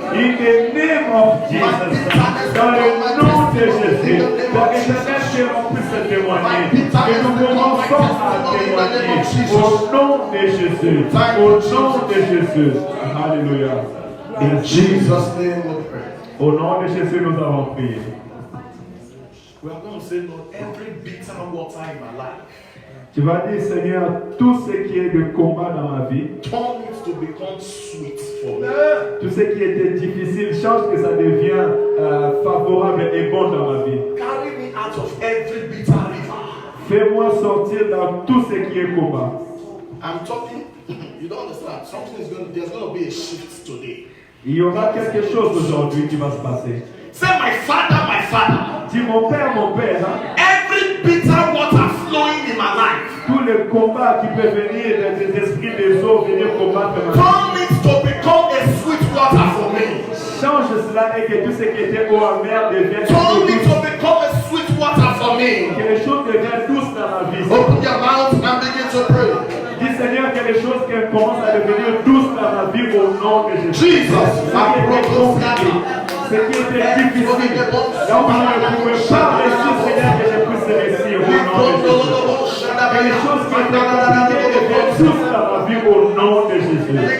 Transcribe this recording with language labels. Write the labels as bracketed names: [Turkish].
[English] In the name of Jesus. [French] Dans le nom de Jésus. Père éternel, que l'on puisse témoigner. Que nous commençons à témoigner. Au nom de Jésus. Au nom de Jésus. Alléluia. [English] In Jesus' name we pray. [French] Au nom de Jésus, nous avons prié. [English] We are going to say, Lord, every bitter water in my life, [French] Tu vas dire, Seigneur, tout ce qui est de combat dans ma vie, [English] turn it to become sweet for me. [French] tout ce qui était difficile, change que ça devient favorable et bon dans ma vie. [English] Carry me out of every bitter river. [French] Fais-moi sortir dans tout ce qui est combat. [English] I'm talking, you don't understand. There's going to be a shift today. [French] Il y aura quelque chose aujourd'hui qui va se passer. [English] Say, my Father, [French] Dis, mon Père, hein, [English] every bitter water flowing in my life, [French] tout le combat qui peut venir des esprits des eaux, venir combattre ma vie. [English] turn it to become a sweet water for me. [French] Change cela et que tout ce qui était eau amère devienne [English] Turn it [French] douce. [English] to become a sweet water for me. [French] Que les choses deviennent douces dans ma vie. [English] Open your mouth and begin to pray. [French] Dis Seigneur que les choses qui commencent à devenir douces dans ma vie au nom de Jésus. [English] Jesus, [French] Ce qui était compliqué, ce qui était difficile, là où je ne pouvais pas réussir, Seigneur, que je puisse réussir au nom de Jésus. Que les choses qui étaient compliquées deviennent douces dans ma vie au nom de Jésus.